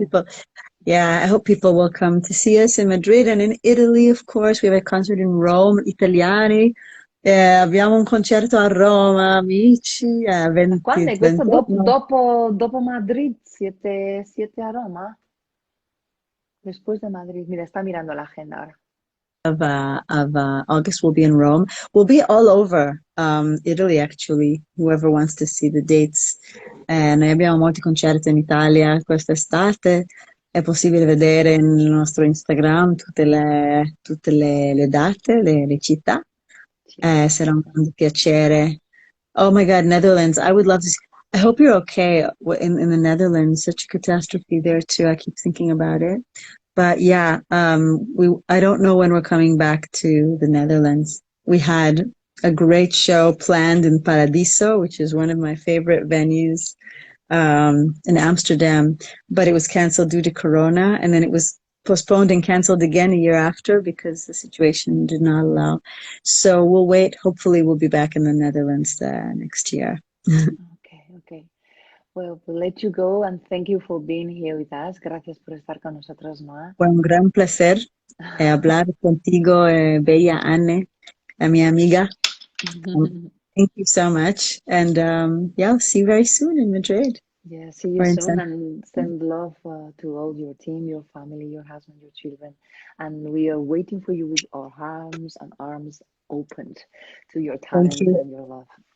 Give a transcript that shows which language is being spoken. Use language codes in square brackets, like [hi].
[en] people, yeah, I hope people will come to see us in Madrid and in Italy, of course. We have a concert in Rome, Italiani. [it] Abbiamo un concerto a Roma, amici, Quando 20, è questo? 28, no. Dopo Madrid? ¿Siete a Roma? [es] Después de Madrid. Mira, está mirando la agenda ahora. [en] of August we'll be in Rome. We'll be all over Italy actually, whoever wants to see the dates. [it] Noi abbiamo molti concerti in Italia quest'estate, è possibile vedere nel nostro Instagram tutte le date, le città. Sarà un grande piacere. [en] Oh my God, Netherlands, I would love to see. I hope you're okay in the Netherlands. Such a catastrophe there too. I keep thinking about it. But yeah, I don't know when we're coming back to the Netherlands. We had a great show planned in Paradiso, which is one of my favorite venues, in Amsterdam, but it was canceled due to Corona, and then it was postponed and canceled again a year after because the situation did not allow. So we'll wait. Hopefully we'll be back in the Netherlands next year. Okay. Well, we'll let you go and thank you for being here with us. [es] Gracias por estar con nosotros, Noa. Fue un gran placer hablar contigo, bella Anne, mi amiga. [en] Thank you so much. And yeah, I'll see you very soon in Madrid. Yeah, see you soon and send love to all your team, your family, your husband, your children. And we are waiting for you with our arms opened to your talent and your love.